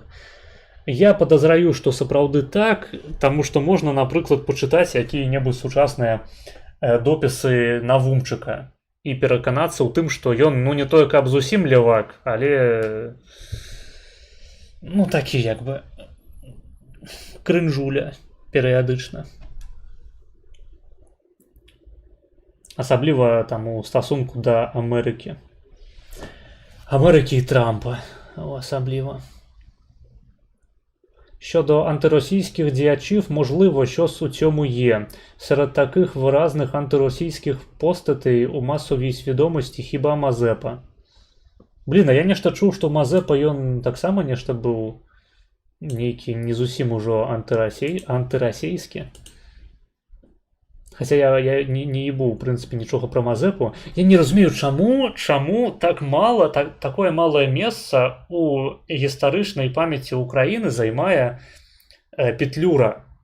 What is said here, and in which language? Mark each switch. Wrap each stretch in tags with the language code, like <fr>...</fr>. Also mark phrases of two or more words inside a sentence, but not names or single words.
<be>Я падазраю, што сапраўды так, таму што можна, напрыклад, пачытаць якія-небудзь сучасныя допісы Навумчыка і пераканацца ў тым, што ён, ну, не тое, каб зусім левак, але, ну, такі, як бы, крынжуля перыядычна. Асабліва там у стасунку да Амерыкі. Амерыкі і Трампа, асабліва.</be> <uk>Щодо антиросійських діячів, можливо, щось у цьому є. Серед таких виразних антиросійських постатей у масовій свідомості хіба Мазепа.</uk> <be>Блін, а я нешта чув, што Мазепа ён таксама нешта быў нейкі не зусім ужо антырасійскі. Хаця я не ебу, в прынцыпе, нічога пра Мазепу. Я не разумею, чаму так мала, такое малае месца у гістарычнай памяці Украіны займае Петлюра.</be>